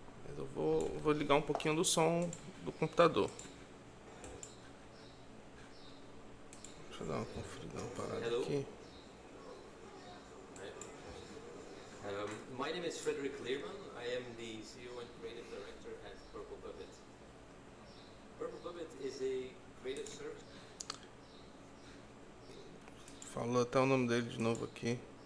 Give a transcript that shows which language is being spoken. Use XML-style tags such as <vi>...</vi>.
<pt>Mas eu vou ligar um pouquinho do som do computador. Deixa eu dar uma conferida, uma parada</pt> <en>Hello.</en> <pt>aqui.</pt> <en>My name is Frederick Learman. I am the CEO and creative director at Purple Puppet. Purple Puppet is a creative service.</en> <pt>Falou até o nome dele de novo aqui.</pt>